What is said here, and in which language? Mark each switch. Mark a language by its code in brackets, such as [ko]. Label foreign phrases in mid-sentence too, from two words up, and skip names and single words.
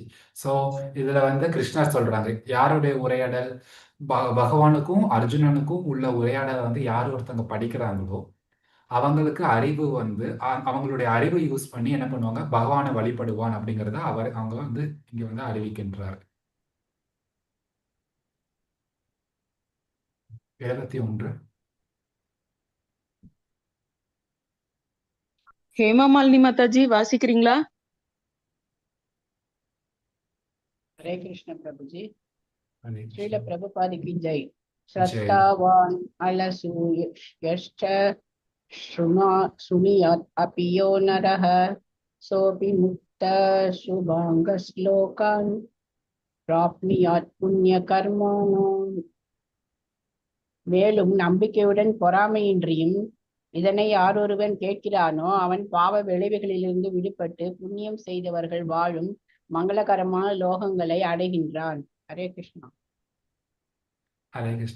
[ta] ஸோ இதுல வந்து கிருஷ்ணர் சொல்றாங்க, யாருடைய உரையாடல், பகவானுக்கும் அர்ஜுனனுக்கும் உள்ள உரையாடலை வந்து யார் ஒருத்தங்க படிக்கிறாங்களோ அவங்களுக்கு அறிவு வந்து அவங்களுடைய அறிவை யூஸ் பண்ணி என்ன பண்ணுவாங்க, பகவானை வழிபடுவான் அப்படிங்கிறத அவங்க வந்து இங்க வந்து அறிவிக்கின்றார். 71. ஹேமாமாலினி மாதாஜி வாசிக்கிறீங்களா? [hi] हरे कृष्ण प्रभु जी. [ta] ஹரே [hi] श्रील [ta] கிருஷ்ணா. [hi] प्रभुपाद की जय. [ta] ஜெய். [sa] श्रद्धावान अलसूयश्च शृणुयात् अपि यो नरः सोऽपि मुक्तः शुभाङ्गश्लोकान् प्राप्नुयात् पुण्यकर्माणाम्. [ta] மேலும் நம்பிக்கையுடன் பொறாமையின்றியும் இதனை யாரொருவன் கேட்கிறானோ அவன் பாவ விளைவுகளிலிருந்து விடுபட்டு புண்ணியம் செய்தவர்கள் வாழும் மங்களகரமான லோகங்களை அடைகின்றான். ஹரே கிருஷ்ணா. ஹரே கிருஷ்ணா.